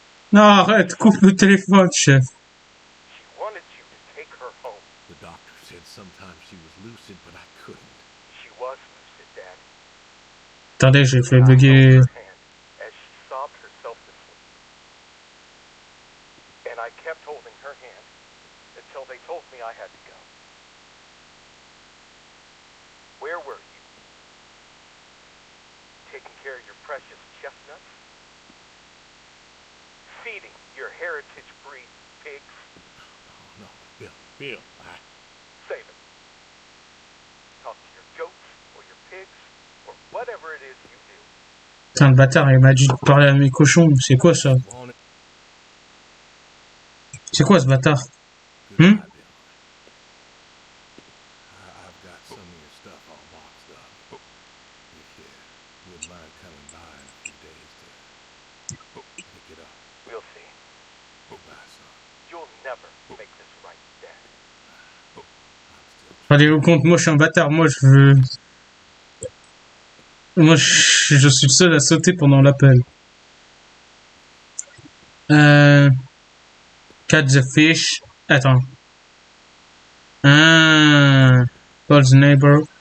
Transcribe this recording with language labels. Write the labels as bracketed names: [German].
[French] Non, arrête, coupe le téléphone, chef. [English] She wanted you to take her home. The doctor said sometimes she was lucid, but I couldn't. She was lucid, Dad. [French] Attendez, j'ai fait [English] I held bugger. her hand as she sobbed herself to sleep. And I kept holding her hand until they told me I had to go. Where were you? Taking care of your precious chestnuts? Feeding your heritage breed pigs? Oh, no, Bill, Save it. Talk to your goats or your pigs or whatever it is you do. [French] Putain, le bâtard, il m'a dit de parler à mes cochons. C'est quoi ça? [English] want it. [French] C'est quoi ce bâtard? [English] Goodbye, Hmm? Bill. I've got some of your stuff all boxed up. If you wouldn't mind coming by in a few days to pick it up. We'll see. Goodbye, son. You'll never make this right, Dad. I'm still [French] Rendez-vous compte, moi je suis un bâtard. Moi je veux. Moi je suis le seul à sauter pendant l'appel. [English] Catch the fish. [French] Attends. [English] Call the neighbor.